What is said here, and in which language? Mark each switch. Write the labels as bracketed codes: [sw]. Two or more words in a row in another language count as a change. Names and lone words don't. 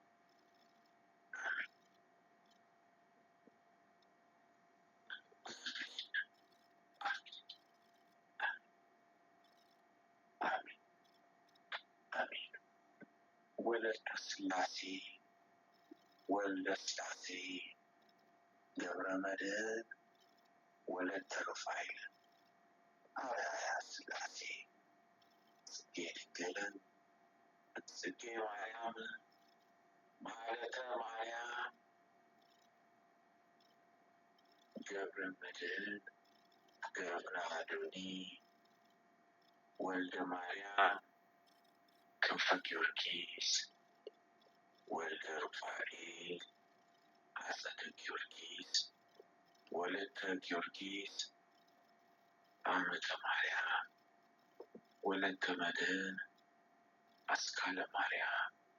[gez] አሜን። ወለተ ሥላሴ ወልደ ሥላሴ ገብረ መድኅን ወለተ ሩፋኤል አርአያ ሥላሴ ጽጌ ድንግል ጽጌ ማርያም ማኅሌተ ማርያም ገብረ መድኅን ገብረ አዶኒ ወልደ ማርያም ክንፈ ጊዮርጊስ ወልደ ሩፋኤል አጸደ ጊዮርጊስ ወለተ ጊዮርጊስ አመተ ማርያም ወለተ መድኅን አስካለ ማርያም